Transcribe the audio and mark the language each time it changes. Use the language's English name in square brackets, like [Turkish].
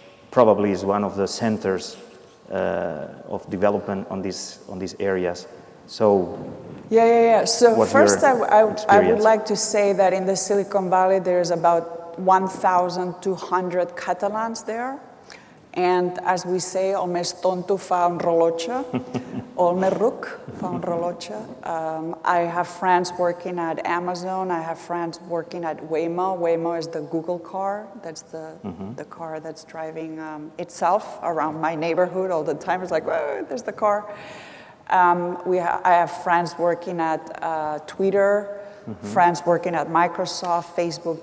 [English] Probably is one of the centers of development on these areas. So So first I would like to say that in the Silicon Valley there's about 1,200 Catalans there. And as we say, [Catalan] el més tonto fa un rellotge, o el més ruc fa un rellotge. [English] I have friends working at Amazon. I have friends working at Waymo. Waymo is the Google car. That's the car that's driving itself around my neighborhood all the time. It's like, whoa, there's the car. I have friends working at Twitter, friends working at Microsoft, Facebook.